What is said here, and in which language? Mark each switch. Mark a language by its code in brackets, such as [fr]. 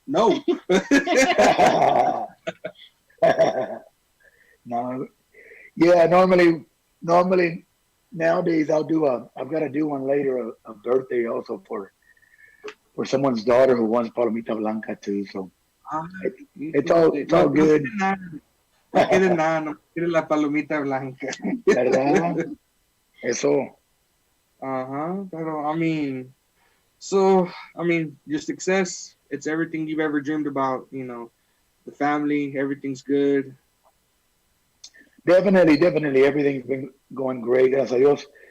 [en] No. No. Yeah, normally nowadays I've got to do one later, a birthday also for someone's daughter who wants palomita blanca too. So Ah, it's all good. [es] no quiere nada, no quiere la palomita blanca. ¿Verdad? Eso. [en] Pero I mean, so I mean, your success, it's everything you've ever dreamed about. You know, the family, everything's good. Definitely everything's been going great. Gracias a Dios.